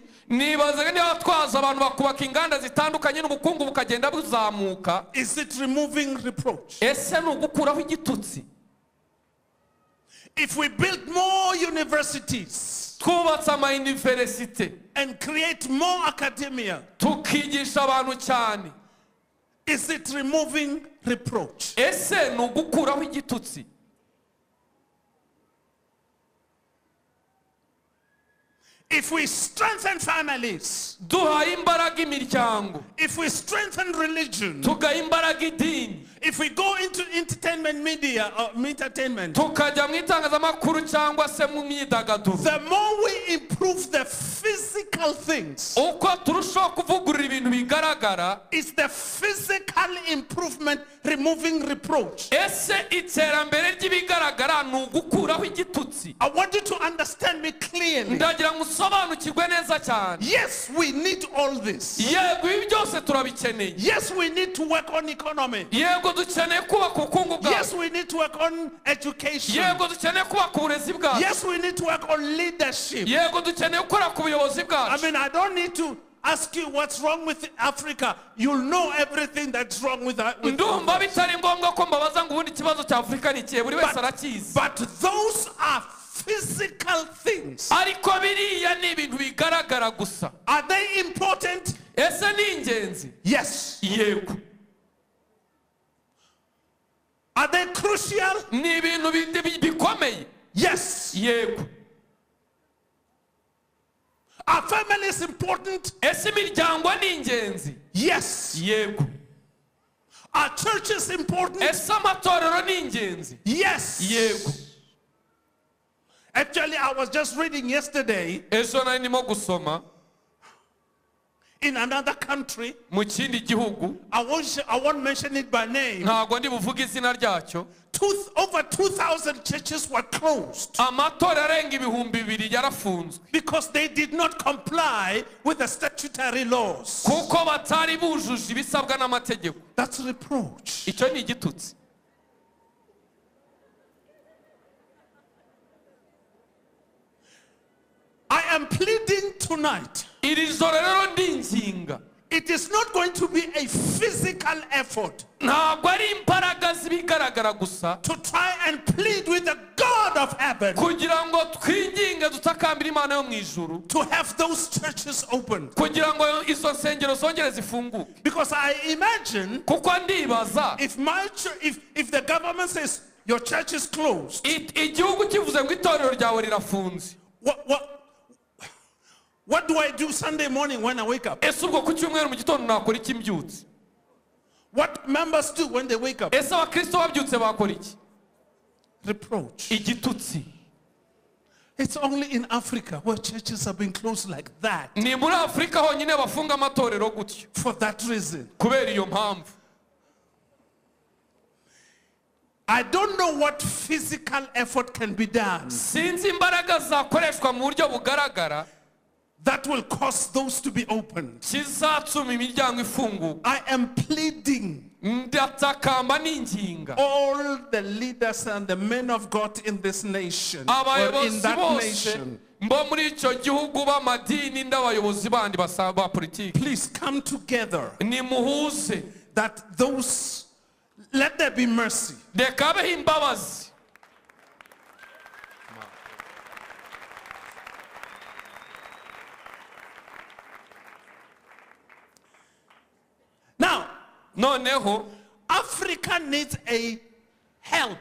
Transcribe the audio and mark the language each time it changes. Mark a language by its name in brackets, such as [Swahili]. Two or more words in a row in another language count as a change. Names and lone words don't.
[Kinyarwanda] Nibazaga niba twaza abantu bakubaka inganda zitandukanye n'ubukungu bukagenda buzamuka. [English] Is it removing reproach? [Kinyarwanda] Ese ni ugukuraho igitutsi? [English] If we build more universities, [Kinyarwanda] twubatse ama-universite [English] and create more academia, [Kinyarwanda] tukigisha abantu cyane, [English] is it removing reproach? [Kinyarwanda] ese ni ugukuraho igitutsi? [English] If we strengthen families, [Kinyarwanda] duha imbaraga imiryango, [English] if we strengthen religion, [Kinyarwanda] tugaha imbaraga idini, [English] if we go into entertainment media or entertainment, [Kinyarwanda] tukajya mu itangazamakuru cyangwa se mu myidagaduro, [English] the more we improve the physical things, [Kinyarwanda] uko turushaho kuvugurura ibintu bigaragara, [English] is the physical improvement removing reproach. [Kinyarwanda] ese iterambere ry'ibigaragara ni ugukuraho igitutsi? [English] I want you to understand me clearly. [Kinyarwanda] Ndagira ngo usobanukirwe neza cyane. [English] Yes, we need all this. [Kinyarwanda] Yego ibi byose turabikeneye. [English] Yes, we need to work on economy. [Kinyarwanda] Yego dukeneye kubaka ubukungu bwacu. [English] Yes, we need to work on education. [Kinyarwanda] Yego dukeneye kubaka uburezi bwacu. [English] Yes, we need to work on leadership. [Kinyarwanda] Yego dukeneye gukora ku buyobozi bwacu. [English] I don't need to ask you what's wrong with Africa. You'll know everything that's wrong with [Kinyarwanda] ndumva bitari ngombwa ko mbabaza ngo ubundi ikibazo cya Afrika ni ikihe, buri wese arakizi. [English] But those are physical things. [Kinyarwanda] Ariko biriya ni ibintu bigaragara gusa. [English] Are they important? [Kinyarwanda] Ese ni ingenzi? [English] Yes. [Kinyarwanda] Yego. [English] Are they crucial? [Kinyarwanda] Ni ibintu bikomeye? [English] Yes. [Kinyarwanda] Yego. [English] Are families important? [Kinyarwanda] Ese imiryango ni ingenzi? [English] Yes. [Kinyarwanda] Yego. [English] Are churches important? [Kinyarwanda] Ese amatorero ni ingenzi? [English] Yes. [Kinyarwanda] Yego. [English] Actually, I was just reading yesterday. [Kinyarwanda] Ejo nari ndimo gusoma. [English] in another country, [Kinyarwanda] mu kindi gihugu, [English] I won't mention it by name, [Kinyarwanda] ntabwo ndi buvuge izina ryacyo, [English] over 2,000 churches were closed [Kinyarwanda] amatora arenga ibihumbi 2,000 yarafunzwe [English] because they did not comply with the statutory laws. [Kinyarwanda] kuko batari bujuje ibisabwa n'amategeko. [English] That's reproach. [Kinyarwanda] Icyo ni igitutsi. [English] I am pleading tonight. [Kinyarwanda] Iri joro rero ndinginga, [English] It is not going to be a physical effort [Kinyarwanda] ntabwo ari imbaraga zibigaragara gusa [English] to try and plead with the God of heaven [Kinyarwanda] kugira ngo twinginge dutakambira Imana yo mu ijuru [English] to have those churches open. [Kinyarwanda] kugira ngo izo nsengero zongere zifunguke. [English] Because I imagine [Kinyarwanda] Kuko ndibaza [English] if the government says your church is closed, [Kinyarwanda] igihugu kivuze ngo itorero ryawe rirafunze, [English] what do I do Sunday morning when I wake up? [Kinyarwanda] ese ubwo ku cyumweru mu gitondo nakora iki mbyutse? [English] What members do when they wake up? [Kinyarwanda] Ese abakristo babyutse bakora iki? [English] Reproach. [Kinyarwanda] Igitutsi. [English] It's only in Africa where churches have been closed like that. [Kinyarwanda] Ni muri Afrika honyine bafunga amatorero gutyo. [English] For that reason. [Kinyarwanda] Kubera iyo mpamvu. [English] I don't know what physical effort can be done [Kinyarwanda] Sinzi imbaraga zakoreshwa mu buryo bugaragara [English] that will cause those to be opened. [Kinyarwanda] kizatuma imiryango ifunguka. [English] I am pleading [Kinyarwanda] Ndatakamba n'inginga [English] all the leaders and the men of God in this nation, or in [Kinyarwanda] abayobozi [English] that [Kinyarwanda] bose [English] nation, [Kinyarwanda] mbo muri icyo gihugu b'amadini n'abayobozi bandi basaba politiki, [English] please come together [Kinyarwanda] nimuhuze, [English] that let there be mercy. [Kinyarwanda] reka habeho imbabazi. [English] Now, [Kinyarwanda] Noneho [English] Africa needs a help.